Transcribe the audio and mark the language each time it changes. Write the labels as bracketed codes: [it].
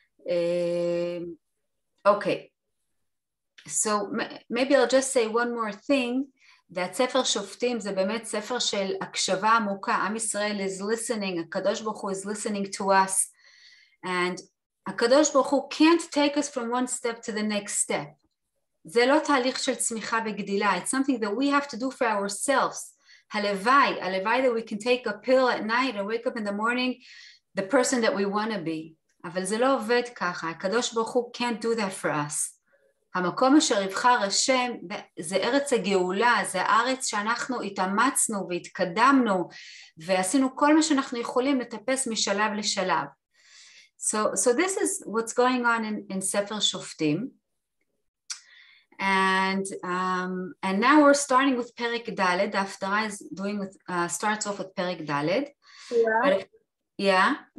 [en] Okay. So maybe I'll just say one more thing, that ספר שופטים [he] זה באמת ספר של הקשבה עמוקה. [en] עם ישראל is listening, הקדוש ברוך הוא is listening to us, and הקדוש ברוך הוא can't take us from one step to the next step. [he] זה לא תהליך של צמיחה וגדילה. [en] It's something that we have to do for ourselves. הלוואי that we can take a pill at night and wake up in the morning the person that we want to be. [he] אבל זה לא עובד ככה. הקדוש ברוך הוא [en] can't do that for us. [he] המקום אשר יבחר השם זה ארץ הגאולה, זה הארץ שאנחנו התאמצנו והתקדמנו ועשינו כל מה שאנחנו יכולים לטפס משלב לשלב. [en] So this is what's going on in ספר שופטים. And now we're starting with פרק ד'. The הפטרה is doing with, starts off with פרק ד'. Yeah.